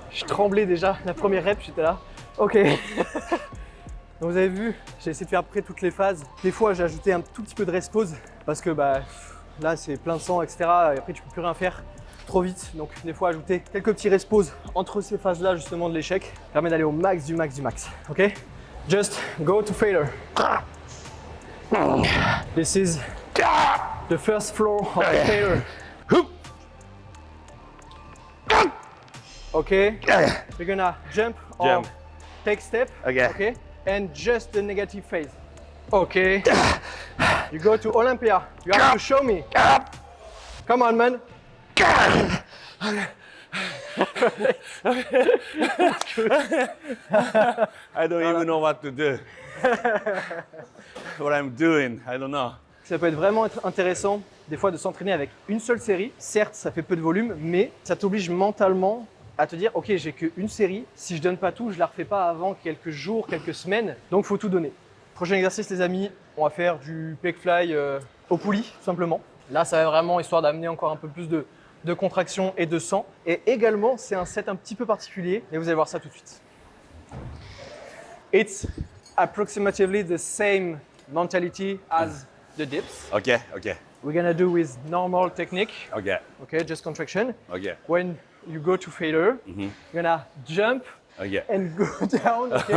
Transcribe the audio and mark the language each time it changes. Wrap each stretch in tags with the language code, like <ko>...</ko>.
<fr>Je tremblais déjà, la première rep, j'étais là. Ok. Donc vous avez vu, j'ai essayé de faire après toutes les phases. Des fois, j'ai ajouté un tout petit peu de rest pause parce que bah, là, c'est plein de sang, etc. Et après, tu peux plus rien faire trop vite. Donc des fois, ajouter quelques petits rest pause entre ces phases-là, justement, de l'échec, permet d'aller au max du max du max.</fr> <en>Ok? Just go to failure. This is the first floor of failure. Okay, we're gonna jump or Jump. take step. Okay. Okay, and just the negative phase. Okay, you go to Olympia. You have to show me. Come on, man. I don't even know what to do. What I'm doing, I don't know.</en> <fr>Ça peut être vraiment intéressant des fois de s'entraîner avec une seule série. Certes, ça fait peu de volume, mais ça t'oblige mentalement à te dire, ok, j'ai qu'une série. Si je donne pas tout, je la refais pas avant quelques jours, quelques semaines. Donc, faut tout donner. Prochain exercice, les amis, on va faire du pec fly au poulie, tout simplement. Là, ça va vraiment histoire d'amener encore un peu plus de contraction et de sang. Et également, c'est un set un petit peu particulier, et vous allez voir ça tout de suite.</fr> <en>It's approximately the same mentality as the dips. Okay, okay, We're gonna do with normal technique, okay, okay, just contraction. okay, When you go to failure, you're gonna jump okay. and go down, okay,</en>